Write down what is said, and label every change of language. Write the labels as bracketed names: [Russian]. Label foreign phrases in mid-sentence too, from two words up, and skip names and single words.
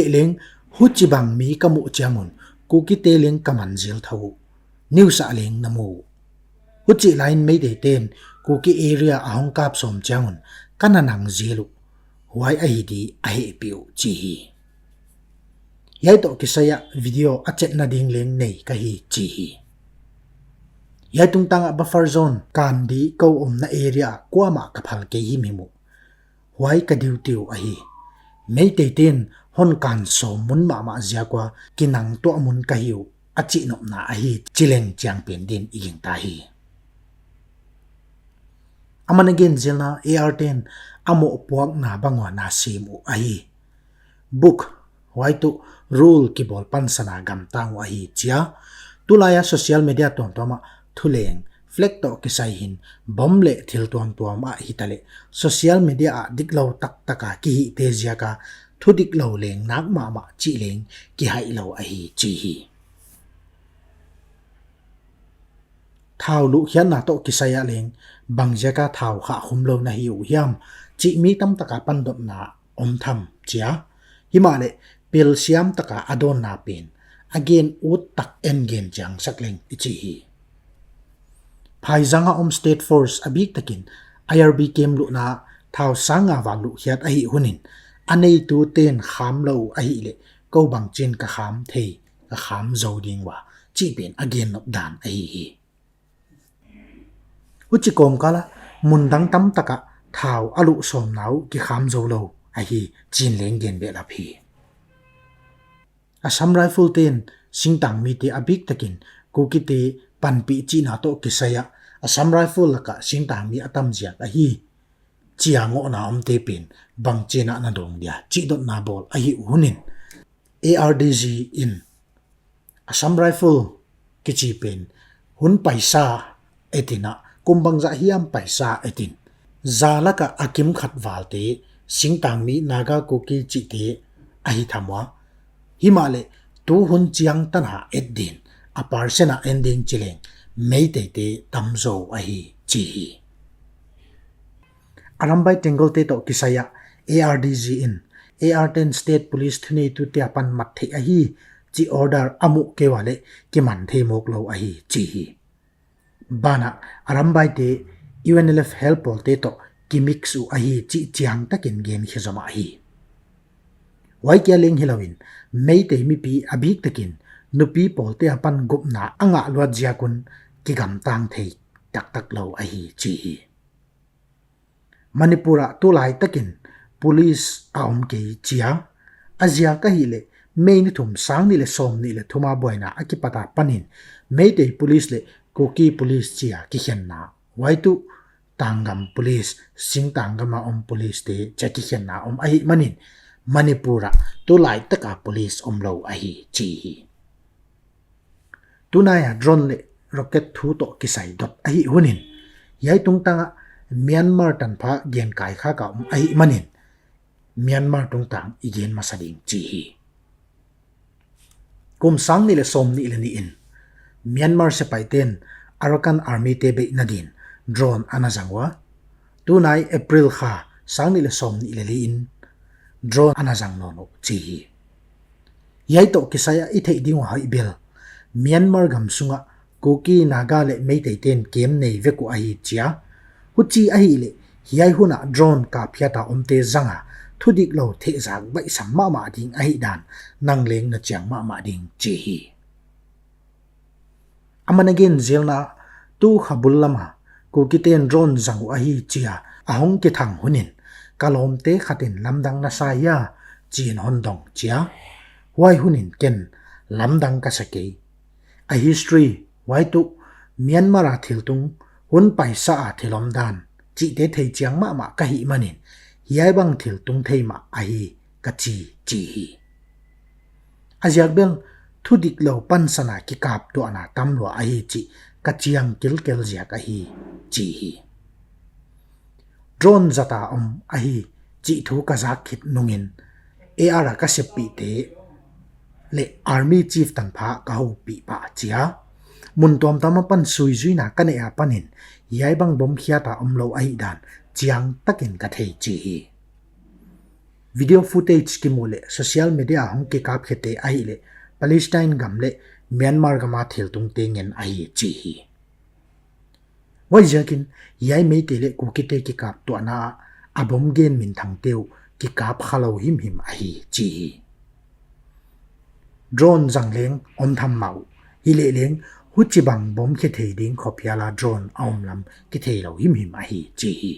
[Paite Chin] leng huchi bang mi kamu changun kukite leng kaman jel thau new sa leng namu huchi line mei de ten kuki area ahong kap som changun kananang jelu huai ai di ai piu chi hi yai to kisaya video achet na ding leng nei ka hi chi hi yai tung tanga [English] buffer zone [Paite Chin] kan di ko na area kwa ma ka phal ke hi mimu huai ka diu tiu a hi mei te ten hon kan so mun ma zia kwa kinang to mun ka hiu achi no na a hi chileng chang pen din iging ta hi amanagin zilna AR10 amo puak na bangwa na simu ahi book waitu rule kibol pansana gamtang ahi chia tulaya [English] social media [Paite Chin] toma thuleng flekto kisaihin bomle thil tuam a hitale [English] social media [Paite Chin] a diklo tak taka ki hi tezia ka thudik lo leng nak ma chi leng ki hai lo ahi chi hi thau lu hian na to kisaya leng bangja ka thau kha humlo na hi u hiam chi mi tam taka pandop na om tham chia himale pil siam taka adon na pin again ut tak engen jang sakleng ichi hi phaizanga [English] state force [Paite Chin] abik takin IRB kem lu na thau sanga wang lu hiat ahi hunin anei tu ten kham lo ahi le ko bang chin ka kham thei ka kham zo ding wa chi pen again nop dan ahi hi uchi kom kala mundang tam taka thau alu som nau ki kham zo lo ahi chin leng gen be la phi Assam rifle ten singtang mi te abik takin kukite panpi chi na to kisaya Assam rifle laka singtang mi atam jia ahi chiango na te pin bang chena na dong dia chi dot na bol ahi hunin ARDG in Assam rifle kichi pen hun paisa etina kumbang za hiam paisa etin zalaka akim khat walte singtang mi naga kuki chi te ahi thamwa himale tu hun chiang tan ha edin apar sena ending chileng meite te tamzo ahi chi arambai tengle te to kisaya ARDG in AR10 [English] state police [Paite Chin] thuni tu te apan mat the ahi chi order amu ke wale ki man the mok lo ahi chi bana arambai te UNLF help te to ki mixu ahi chi chiang takin gen khizama ahi wai kya leng hilawin meite mi pi abik takin nupi polte apan gupna anga luat jiakun ki gam tang thei tak lo ahi chi Manipura tu lai takin police aum ke chia azia ka hile main thum sang ni le som ni le thuma boina akipata panin meite police le koki police chia ki henna waitu tangam police singtangama police te chaki henna ahi manin Manipura tu lai taka police lo ahi chi tunaya drone le rocket thu to kisai dot ahi hunin yai tung tanga Myanmar tan pha gen kai kha ka ahi manin Myanmar tung tang igen masading chi kum sang ni le som ni le ni in Myanmar se paiten Arakan army te be nadin drone anazangwa tunai April kha sang ni le som ni le in drone anazang no chi yai to kisaya I thei ding wa bel Myanmar gam sunga koki naga le meite ten kem nei veku ahi chia huchi ahi le hiai huna drone ka phiata omte zanga thudik lo the zak bai samma ma ding ahi dan nangleng na chiang ma ding chi hi amanagin zelna tu khabul lama koki ten drone zangu ahi chia ahong ke thang hunin kalom te khatin lamdang na sa ya chin hondong chia wai hunin ken lamdang ka sake a history wai tu Myanmar a thiltung hun paisa a thilom dan chi te thei chiang ma ka hi manin hiai bang thiltung thei ma a hi ka chi hi ajak bel thudik lo pan sana ki kap to ana tam lo a hi chi ka chiang kel zia ka hi chi hi drone zata a hi chi thu ka zak khit nungin AR ka sepi te le army chief tan pha ka ho pi pa chia mun tom tama pan sui zui na kane a panin yai bang bom khiata lo ai dan chiang takin ka thei chi [English] video footage [Paite Chin] ki mole [English] social media [Paite Chin] hong ke kap khete ai le Palestine gamle Myanmar gama thil tung tengen ai chi wai jakin yai me te le ku kite ki kap to na abom gen min thang teu ki kap khalo him ai chi drone zangleng om tham mau hile leng huchi bang bom khe thei ding khopyala drone lam ki thei lo him a hi chi